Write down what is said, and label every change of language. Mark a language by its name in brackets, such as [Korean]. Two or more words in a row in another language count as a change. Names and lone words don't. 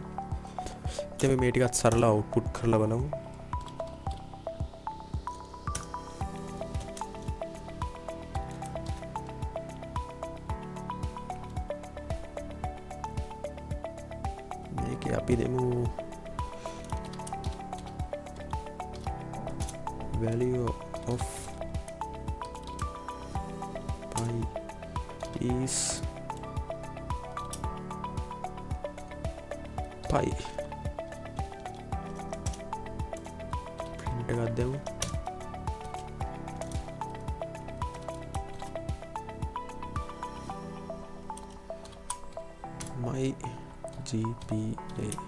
[Sinhala] ඉතින් මේ ටිකත් සරල output කරලා බලමු. මේකේ අපි දෙමු [English] value of pi is pi. [Sinhala] print එකක් දෙමු. [English] my GPA